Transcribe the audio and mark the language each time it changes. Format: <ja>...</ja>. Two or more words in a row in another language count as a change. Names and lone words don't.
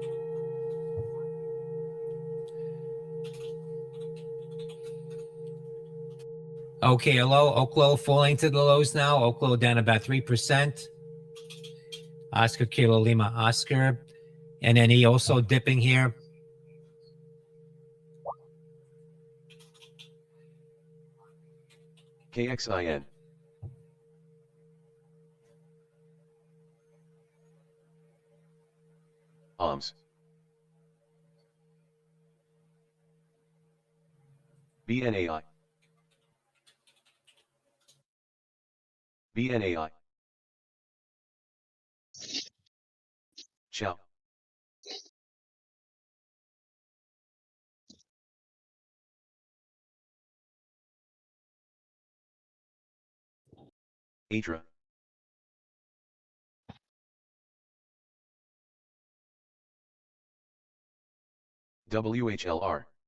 <en>Okay, hello. Oklo falling to the lows now. Oklo down about 3%. Oscar Kilo Lima Oscar. NNE also dipping here. KXIN. OMS. BNAI. BNAI. Ciao. Adra. WHLR.</en>